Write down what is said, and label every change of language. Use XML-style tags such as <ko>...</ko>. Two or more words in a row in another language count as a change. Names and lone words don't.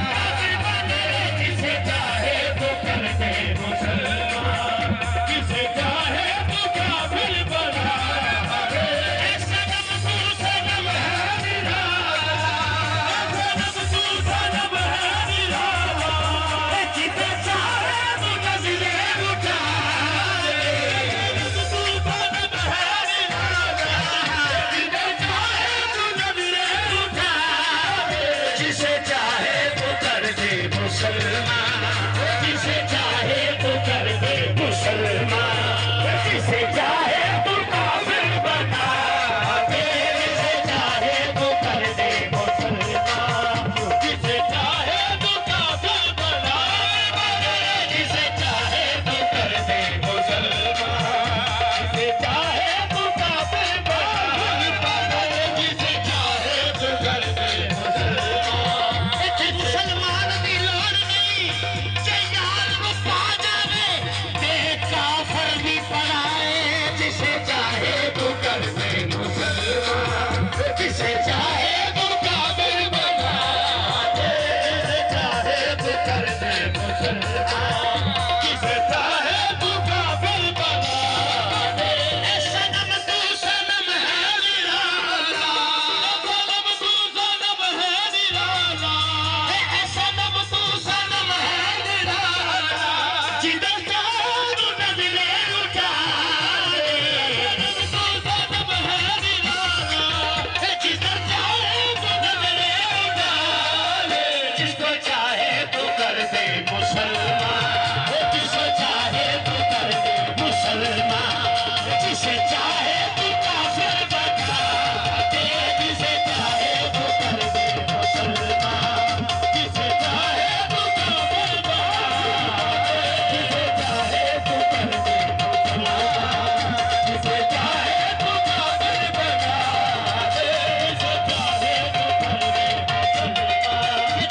<hi>दे, जिसे चाहे तू कर दे मुसलमान, जिसे चाहे तू काफिर बना दे, सनम तू सनम है निराला, सनम तू सनम है निराला, जिधर चाहे तू नजरें उठा दे, सनम तू सनम है निराला, जिधर चाहे तू नजरें उठा दे, जिसे चाहे तू कर दे मुसलमान, जिसे चाहे तू कर दे मुसलमान, जिसे चाहे तू काफिर बना दे, जिसे चाहे तू कर दे मुसलमान, जिसे चाहे तू काफिर बना दे, जिसे चाहे तू कर दे मुसलमान, जिसे चाहे तू काफिर बना दे, जिसे चाहे तू कर दे मुसलमान।</hi> <pa>इत्थे मुसलमान दी लोड़ नहीं जे यार नु पा जावे ते काफिर भी पढ़ाए,</pa> <hi>जिसे चाहे तू कर दे मुसलमान, जिसे चाहे तू काफिर बना दे, जिसे चाहे तू कर दे मुसलमान, जिसे चाहे तू काफिर बना दे, सनम तू सनम है निराला, सनम तू सनम है निराला, सनम तू सनम है निराला, जिधर चाहे तू नजरें उठा दे, सनम तू सनम है निराला, जिधर चाहे तू नजरें उठा दे, जिसको चाहे तू कर दे मुसलमान, जिसको चाहे तू कर दे मुसलमान, जिसे चाहे तू काफिर बना दे, जिसे चाहे तू कर दे मुसलमान, जिसे चाहे तू काफिर बना दे, जिसे चाहे तू कर दे मुसलमान, जिसे चाहे तू काफिर बना दे, जिसे चाहे तू कर दे मुसलमान।</hi>